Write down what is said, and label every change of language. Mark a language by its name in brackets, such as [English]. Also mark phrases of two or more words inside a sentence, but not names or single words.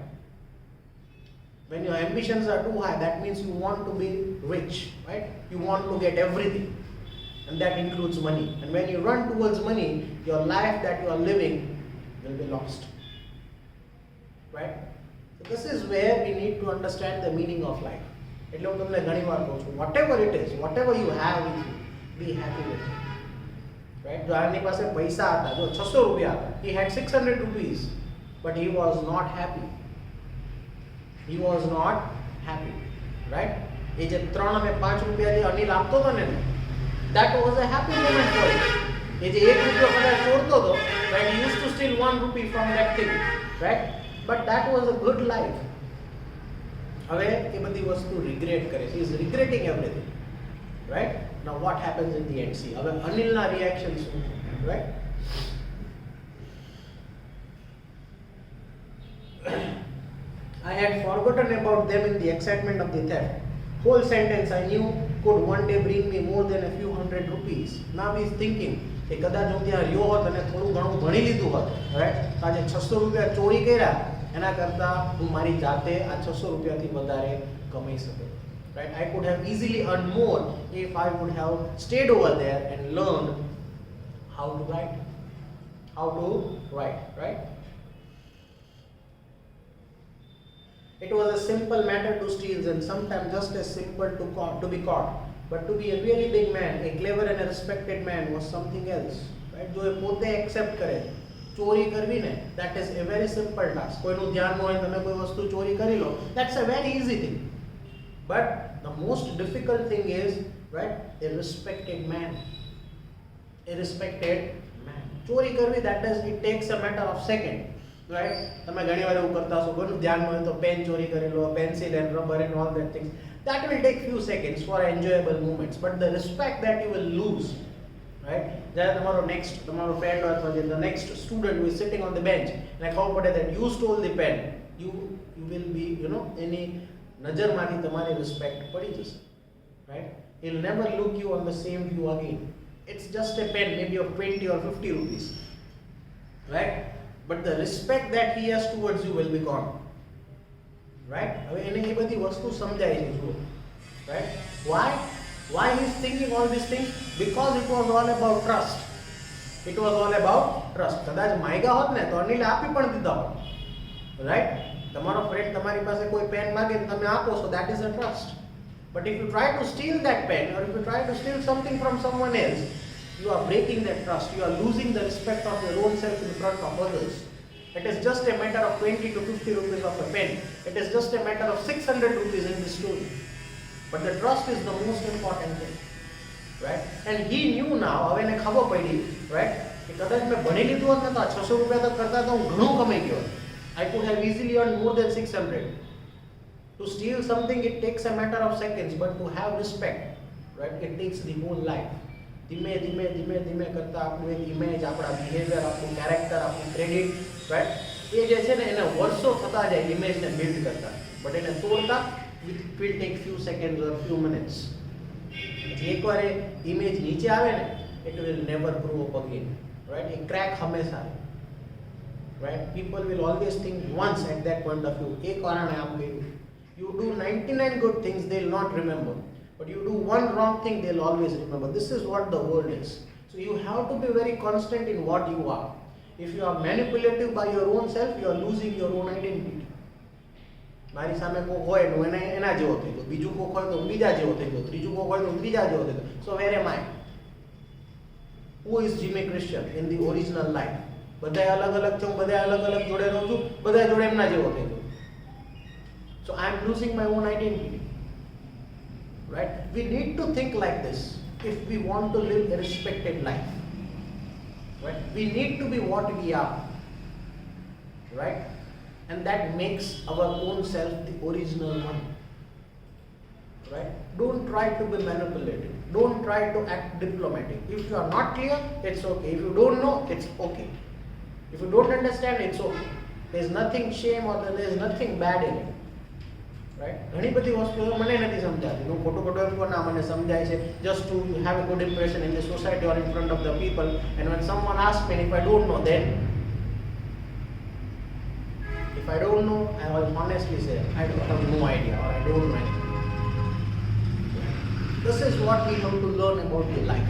[English] When your ambitions are too high, that means you want to be rich. Right? You want to get everything. And that includes money. And when you run towards money, your life that you are living will be lost. Right? So this is where we need to understand the meaning of life. [Gujarati] એટલે હું તમને ઘણીવાર કહું છું, [English] whatever it is, whatever you have with you, be happy with it. Right? [Gujarati] જો આની પાસે પૈસા હતા, જો 600 રૂપિયા હતા, [English] he had 600 rupees, but he was not happy. He was not happy. Right? [Gujarati] એ જે 3 અને 5 રૂપિયા જે અનિલ આપતો હતો ને, [English] that was a happy moment for him. [Gujarati] એ જે 1 રૂપિયો કદાચ ચોરતો હતો, [English] right? He used to steal 1 rupee from that thing, right? But that was a good life. [Gujarati] હવે એ બધી વસ્તુ regret કરે છે. [English] He is regretting everything, right? Now what happens in the end? See, [Gujarati] હવે અનિલના reaction શું છે, [English] right? I had forgotten about them in the excitement of the theft. Whole sentence I knew could one day bring me more than a few hundred rupees. Now he is thinking [Gujarati] કે કદાચ હું ત્યાં રહ્યો હોત અને થોડું ઘણું ભણી લીધું હોત, right? આજે 600 રૂપિયા ચોરી કર્યા, એના કરતાં હું મારી જાતે આ 600 રૂપિયાથી વધારે કમાઈ શકું. [English] Right? I could have easily earned more if I would have stayed over there and learned how to write. Right? It was a simple matter to steal and sometimes just as simple to be caught. But to be a really big man, a clever and a respected man was something else. Right? [Gujarati] જો એ પોતે એક્સેપ્ટ કરે ચોરી કરવી ને, [English] that is a very simple task. [Gujarati] કોઈનું ધ્યાન હોય તમે કોઈ વસ્તુ ચોરી કરી લો, [English] that's a very easy thing. But the most difficult thing is, right, a respected man. [Gujarati] ચોરી કરવી, [English] that is, it takes a matter of second. Right? [Gujarati] તમે ઘણીવાર એવું કરતા હશો, કોઈનું ધ્યાન હોય તો પેન ચોરી કરી લો, [English] pencil and rubber and all that things. That will take few seconds for enjoyable moments, but the respect that you will lose, right? [Gujarati] જ્યારે તમારો [English] friend or the next student who is sitting on the bench and [Gujarati] ખબર પડે [English] that you stole the pen, you will be, [Gujarati] એની નજરમાંથી તમારી respect પડી જશે, [English] right? He'll never look you on the same view again. It's just a pen, maybe of 20 or 50 rupees, right? But the respect that he has towards you will be gone. Right? [Gujarati] હવે એને એ બધી વસ્તુ સમજાય છે, જુઓ. [English] Right? Why he is thinking all these things? Because it was all about trust. [Gujarati] કદાચ માગ્યા હોત ને તો અનિલ આપી પણ દીધા હોત. Right? તમારો ફ્રેન્ડ તમારી પાસે કોઈ પેન માંગે ને તમે આપો છો, [English] that is a trust. But if you try to steal that pen or if you try to steal something from someone else, you are breaking that trust. You are losing the respect of your own self in front of others. It is just a matter of 20 to 50 rupees of a pen. It is just a matter of 600 rupees in this story. But the trust is the most important thing. Right? And he knew now, [Gujarati] હવે એને ખબર પડી, right? કે કદાચ મેં ભણી લીધું હોત ને તો 600 રૂપિયા તો કરતા તો હું ઘણું કમાઈ ગયો. [English] I could have easily earned more than 600. To steal something, it takes a matter of seconds, but to have respect, right? It takes the whole life. [Gujarati] ધીમે ધીમે કરતા આપણું એક ઇમેજ, આપણા બિહેવિયર, આપણું કેરેક્ટર, આપણું [English] credit, right, [Gujarati] એ જે છે ને એને વર્ષો થતા જાય ઇમેજને બિલ્ડ કરતા, બટ એને તોડતા [English] it will take few seconds or few minutes. [Gujarati] એકવાર એ ઇમેજ નીચે આવે ને, [English] it will never grow up again, right? [Gujarati] એ ક્રેક હંમેશા, [English] right? People will always think once at that point of view, [Gujarati] એ કારણે આમ કર્યું. [English] You do 99 good things, they will not remember. But you do one wrong thing, they'll always remember. This is what the world is. So you have to be very constant in what you are. If you are manipulative by your own self, you are losing your own identity. [Gujarati] મારી સામે કોક હોય તો એને એના જેવો થઈ ગયો, બીજું કોક હોય તો બીજા જેવો થઈ ગયો, ત્રીજું કોક હોય તો ત્રીજા જેવો થઈ ગયો. [English] So where am I? Who is Jimmy Christian in the original life? [Gujarati] બધાય અલગ અલગ છું, બધાય અલગ અલગ જોડે રહું છું, બધાય જોડે એમના જેવો થઈ ગયો. [English] So I am losing my own identity. Right? We need to think like this if we want to live a respected life. Right? We need to be what we are. Right? And that makes our own self the original one. Right? Don't try to be manipulative. Don't try to act diplomatic. If you are not clear, it's okay. If you don't know, it's okay. If you don't understand, it's okay. There's nothing shame or there's nothing bad in it. Right? [Gujarati] ઘણી બધી વસ્તુઓ મને નથી સમજાતી. હું ખોટું ખોટું એમ કહું ના મને સમજાય છે [English] just to have a good impression in the society or in front of the people. And when someone asks me if I don't know, then if I don't know, I will honestly say I have no idea or I don't know anything. This is what we have to learn about the life.